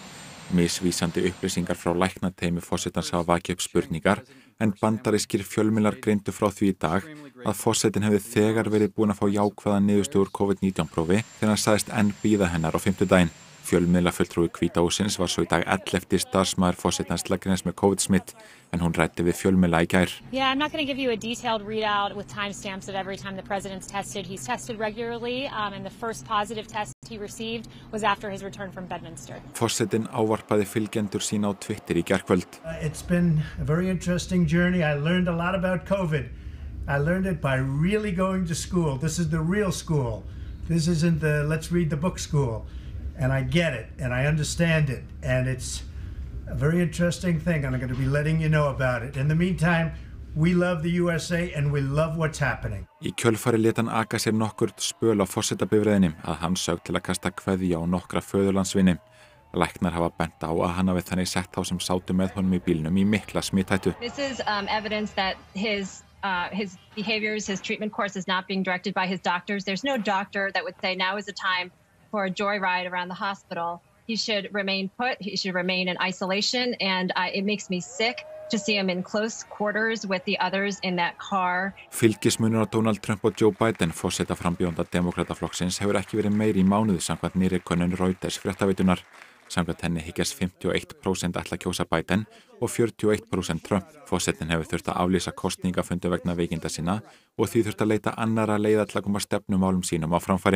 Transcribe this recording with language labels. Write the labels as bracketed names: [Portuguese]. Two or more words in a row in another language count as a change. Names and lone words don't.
[Icelandic] Misvísandi upplýsingar frá læknateymi forsetans hafa vakið upp spurningar en bandarískir fjölmiðlar greindu frá því í dag að forsetinn hefði þegar verið búinn að fá jákvæða niðurstöðu úr COVID-19 prófi þegar hann sagðist enn bíða hennar á fimmtudaginn. Fjölmiðlafulltrúi Hvíta hússins var svo í dag 11. starfsmaður forsetans til að greinast með COVID-smitt en hún ræddi við fjölmiðla í gær. [English] Yeah, I'm not going to give you a detailed readout with timestamps of every time the president's tested. He's tested regularly and the first positive test he received was after his return from Bedminster. [Icelandic] Forsetinn ávarpaði fylgjendur sína á Twitter í gærkvöld. [English] It's been a very interesting journey. I learned a lot about COVID. I learned it by really going to school. This is the real school. This isn't the let's read the book school. And I get it, and I understand it, and it's a very interesting thing, and I'm going to be letting you know about it. In the meantime, we love the USA, and we love what's happening. [Icelandic] Í kjölfari lét hann aka sér nokkurt spöl á forsetabifreiðinni að hann sögð til að kasta kveðju á nokkra föðurlandsvini. Læknar hafa bent á að hann hafi þannig sett þá sem sátu með honum í bílnum í mikla smithættu. [English] This is evidence that his behaviors, his treatment course is not being directed by his doctors. There's no doctor that would say now is the time for a joyride around the hospital. He should remain put, he should remain in isolation, and it makes me sick to see him in close quarters with the others in that car. [Icelandic] Fylgismunur á Donald Trump og Joe Biden, forsetaframbjóðanda demókrataflokksins, hefur ekki verið meiri í mánuði samkvæmt nýrri könnun Reuters fréttaveitunar. Samkvæmt henni hyggjast 51% ætla að kjósa Biden og 41% Trump. Forsetinn hefur þurft að aflýsa kosningafundi vegna veikinda sinna og því þurft að leita annarra leiða til að koma stefnumálum sínum á framfæri.